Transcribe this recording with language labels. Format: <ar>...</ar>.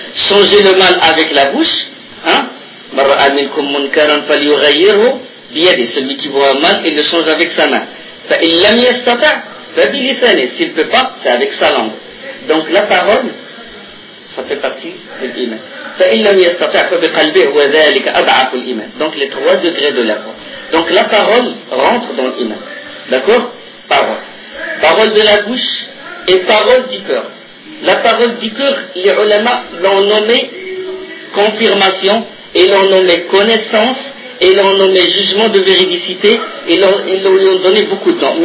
<fr>Changer le mal avec la bouche.</fr> <ar>Marra aminkum munkaran falyughayyirhu بيده.</ar> <fr>Celui qui voit mal, il le change avec sa main.</fr> <ar>فإن لم يستطع فبلسانه.</ar> <fr>S'il ne peut pas, c'est avec sa langue. Donc la parole, ça fait partie de l'iman.</fr> <ar>فإن لم يستطع فبقلبه وذلك أضعف الإيمان.</ar> <fr>Donc les trois degrés de la foi. Donc la parole rentre dans l'iman. D'accord? Parole. Parole de la bouche et parole du cœur. La parole du cœur, les ulama l'ont nommée confirmation, et l'ont nommée connaissance, et l'ont nommée jugement de véridicité, et l'ont donné beaucoup de temps.</fr>